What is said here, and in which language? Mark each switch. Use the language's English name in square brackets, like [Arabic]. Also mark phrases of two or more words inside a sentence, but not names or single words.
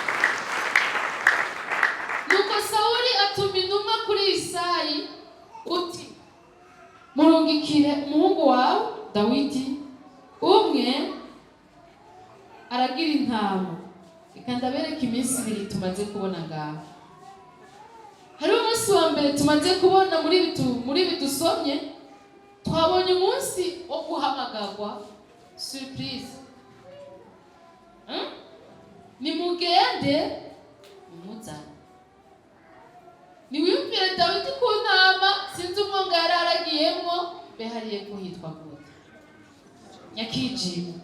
[Rundi] Nuko Sawuli atuma intumwa kuri Isayi uti, Dawidi umwe aragira intama. Reka ndabereka iminsi 2 tumaze kubona ngaho. Hari umunsi wa mbere tumaze kubona muri bidusomye, twabonye umunsi wo guhamagarwa, surprise. Nimugende mumuzane. Niwiyumvire Dawidi ku ntama, sinzi umwonga yari aragiyemwo, behariye kuhitwa gute? Nyakijima.